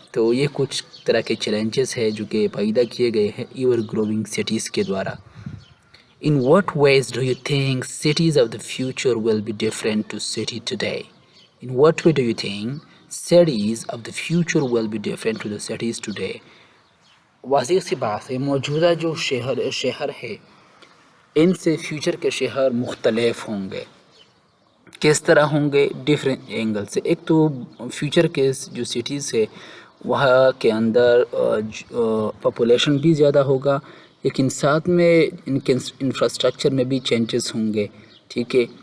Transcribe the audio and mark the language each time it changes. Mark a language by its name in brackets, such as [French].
[Urdu] تو یہ کچھ طرح کے چیلنجز ہے جو کہ پیدا کیے گئے ہیں ایور گروونگ سٹیز کے دوارا. [English] In what ways do you think cities of the future will be different to city today? In what way do you think cities of the future will be different to the cities today? [Urdu] واضح سی بات ہے, موجودہ جو شہر ہے ان سے future کے شہر مختلف ہوں گے. کس طرح ہوں گے؟ ڈفرینٹ اینگل سے. ایک تو فیوچر کے جو سٹیز ہے وہاں کے اندر پاپولیشن بھی زیادہ ہوگا, لیکن ساتھ میں ان کے انفراسٹرکچر میں بھی چینجز ہوں گے, ٹھیک ہے.